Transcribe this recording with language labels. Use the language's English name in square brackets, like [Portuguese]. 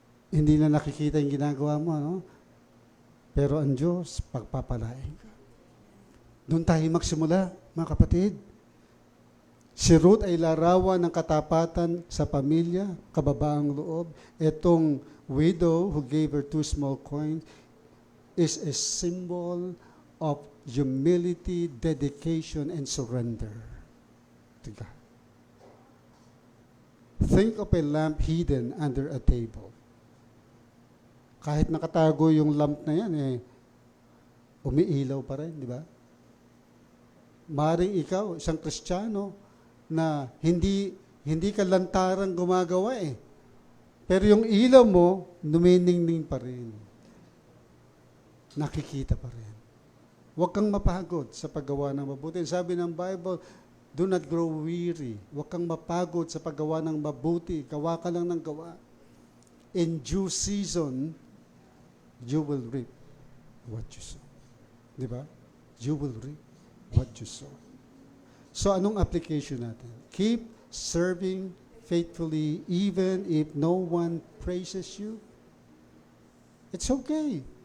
[Filipino] Hindi na nakikita yung ginagawa mo, no? Pero ang Diyos, pagpapalain ka. Doon tayo magsimula, mga kapatid. Si Ruth ay larawan ng katapatan sa pamilya, kababaang loob. [English] Itong widow who gave her 2 small coins is a symbol of humility, dedication, and surrender to God. Think of a lamp hidden under a table. [Filipino] Kahit nakatago yung lamp na yan, umiilaw pa rin, di ba? Maring ikaw, isang Kristiyano, na hindi ka lantarang gumagawa eh. Pero yung ilaw mo, numiningning pa rin. Nakikita pa rin. Huwag kang mapagod sa paggawa ng mabuti. Sabi ng [English] Bible, do not grow weary. [Filipino] Huwag kang mapagod sa paggawa ng mabuti. Gawa ka lang ng gawa. [English] In due season, you will reap what you sow. [Filipino] Di ba? [English] You will reap what you sow. So [Filipino] anong application natin? [English] Keep serving faithfully even if no one praises you. It's okay.